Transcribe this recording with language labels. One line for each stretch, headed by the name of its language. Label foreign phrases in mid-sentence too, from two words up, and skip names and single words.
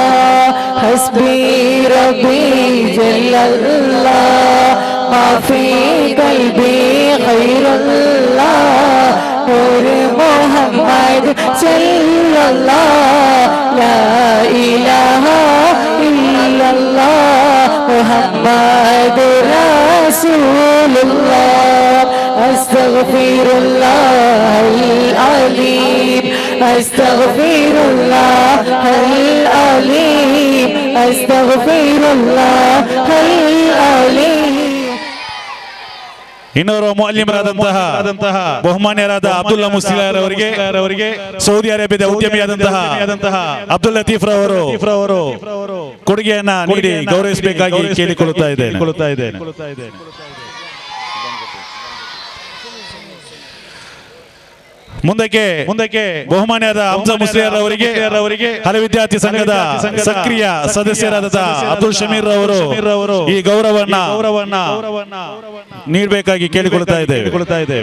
Arabic: حسبي ربي جل الله ما في قلبي غير الله نور محمد صلى الله لا إله إلا الله محمد رسول الله. أستغفر الله العظيم، أستغفر الله العظيم، أستغفر الله العظيم.
Kannada: ಇನ್ನೋರ್ವ ಮುಅಲ್ಲಿಮರಾದಂತಹ ಬಹುಮಾನ್ಯರಾದ ಅಬ್ದುಲ್ಲಾ ಮುಸ್ಲಿಯಾರ್ ಅವರಿಗೆ ಸೌದಿ ಅರೇಬಿಯಾದ ಉದ್ಯಮಿಯಾದಂತಹ ಅಬ್ದುಲ್ ಲತೀಫ್ ರವರು ಕೊಡುಗೆಯನ್ನ ನೀಡಿ ಗೌರವಿಸಬೇಕಾಗಿ ಕೇಳಿಕೊಳ್ಳುತ್ತಾ ಇದ್ದೇನೆ. ಮುಂದಕ್ಕೆ ಬಹುಮಾನ್ಯರಾದ ಹಮ್ಜಾ ಮುಸ್ಲಿಯಾರ್ ಅವರಿಗೆ ಹಳೆ ವಿದ್ಯಾರ್ಥಿ ಸಂಘದ ಸಕ್ರಿಯ ಸದಸ್ಯರಾದ ಅಬ್ದುಲ್ ಶಮೀರ್ ರವರು ಈ ಗೌರವವನ್ನ ನೀಡಬೇಕಾಗಿ ಕೇಳಿಕೊಳ್ಳುತ್ತಾ ಇದ್ದೇವೆ.